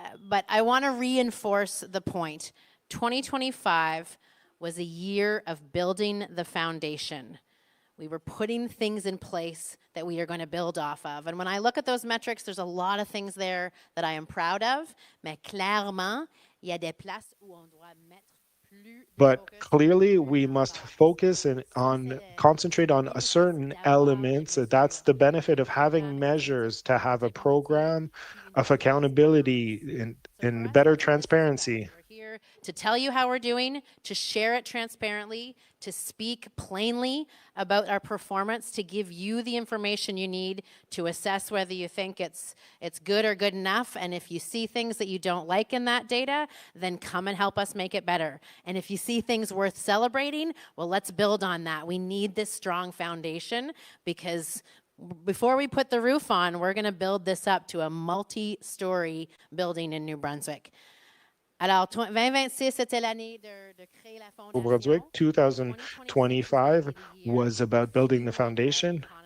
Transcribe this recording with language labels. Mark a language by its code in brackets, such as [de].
[en] But I want to reinforce the point. 2025 was a year of building the foundation. We were putting things in place that we are going to build off of. And when I look at those metrics, there's a lot of things there that I am proud of. [fr] Mais clairement, il y a des places où on doit mettre plus. [en] But clearly, we must focus on concentrate on a certain elements. That's the benefit of having measures, to have a program of accountability and better transparency. We're here to tell you how we're doing, to share it transparently, to speak plainly about our performance, to give you the information you need to assess whether you think it's good or good enough. And if you see things that you don't like in that data, then come and help us make it better. And if you see things worth celebrating, well, let's build on that. We need this strong foundation, because before we put the roof on, we're going to build this up to a multi-story building in New Brunswick. [fr] Alors, 2026, c'était l'année de créer la fondation. [en] New Brunswick 2025 was about building the foundation.